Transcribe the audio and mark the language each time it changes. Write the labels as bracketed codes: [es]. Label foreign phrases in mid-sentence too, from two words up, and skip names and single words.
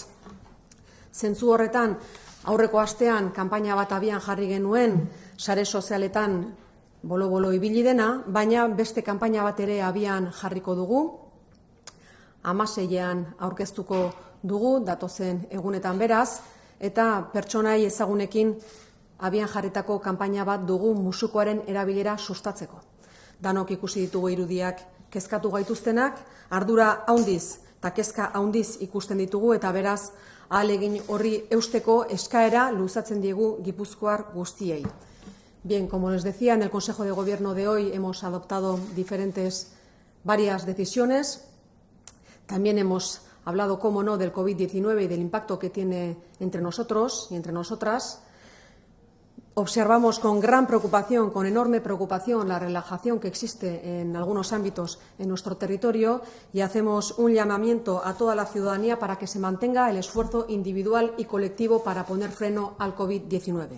[eu] Zentzu horretan, aurreko astean kanpaina bat abian jarri genuen sare sozialetan bolo-bolo ibili dena, baina beste kanpaina bat ere abian jarriko dugu, 16ean aurkeztuko dugu, datozen egunetan beraz, eta pertsonai ezagunekin abian jarritako kanpaina bat dugu musukoaren erabilera sustatzeko. Danok ikusi ditugu irudiak kezkatu gaituztenak, ardura handiz eta kezka handiz ikusten ditugu eta beraz ahalegin horri eusteko eskaera luzatzen diegu Gipuzkoar guztiei. [es] Bien, como les decía, en el Consejo de Gobierno de hoy hemos adoptado varias decisiones. También hemos hablado, cómo no, del COVID-19 y del impacto que tiene entre nosotros y entre nosotras. Observamos con gran preocupación, con enorme preocupación, la relajación que existe en algunos ámbitos en nuestro territorio y hacemos un llamamiento a toda la ciudadanía para que se mantenga el esfuerzo individual y colectivo para poner freno al COVID-19.